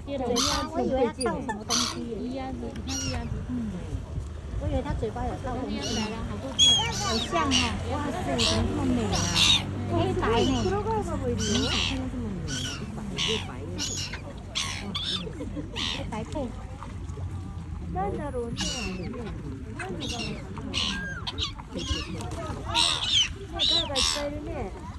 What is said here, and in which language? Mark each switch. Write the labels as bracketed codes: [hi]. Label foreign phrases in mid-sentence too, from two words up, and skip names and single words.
[zh] 对呀，我以为它倒什么东西。鸭子，你看鸭子。嗯。我以为它嘴巴有倒东西。来了，好多只。好像哦，哇塞，怎么这么美啊？黑白呢？看到这么美，越白越黑白配。 [ja] なんだろうね。ガーガーいっぱいいるね。